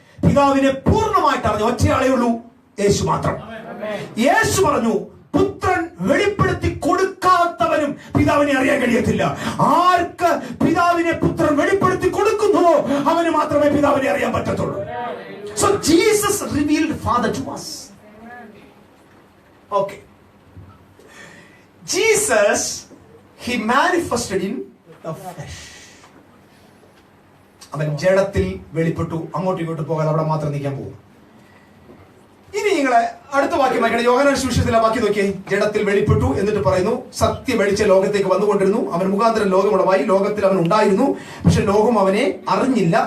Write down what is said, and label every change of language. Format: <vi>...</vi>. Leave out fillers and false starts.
<ml>പിതാവിനെ പൂർണ്ണമായിട്ട് അറിഞ്ഞ ഒറ്റയാളേ ഉള്ളൂ, യേശു മാത്രം. യേശു പറഞ്ഞു, പുത്രൻ വെളിപ്പെടുത്തി കൊടുക്കാത്തവനും പിതാവിനെ അറിയാൻ കഴിയത്തില്ല. ആർക്ക് പിതാവിനെ പുത്രൻ വെളിപ്പെടുത്തി കൊടുക്കുന്നുവോ അവന് മാത്രമേ പിതാവിനെ അറിയാൻ പറ്റത്തുള്ളൂ.</ml> <en>So Jesus revealed Father to us. Okay. Jesus, he manifested in the flesh.</en> <ml>അവൻ ജഡത്തിൽ വെളിപ്പെട്ടു. അങ്ങോട്ടും ഇങ്ങോട്ടും പോകാതെ അവിടെ മാത്രം നിൽക്കാൻ പോകും. ഇനി നിങ്ങളെ അടുത്ത വാക്യം വായിക്കണം. യോഹന്നാൻ സുവിശേഷത്തിലെ വാക്യം നോക്കിയേ. ജഡത്തിൽ വെളിപ്പെട്ടു എന്നിട്ട് പറയുന്നു, സത്യ വെളിച്ച ലോകത്തേക്ക് വന്നുകൊണ്ടിരുന്നു. അവൻ മുഖാന്തരം ലോകമുളവായി. ലോകത്തിൽ അവൻ ഉണ്ടായിരുന്നു, പക്ഷെ ലോകം അവനെ അറിഞ്ഞില്ല.</ml>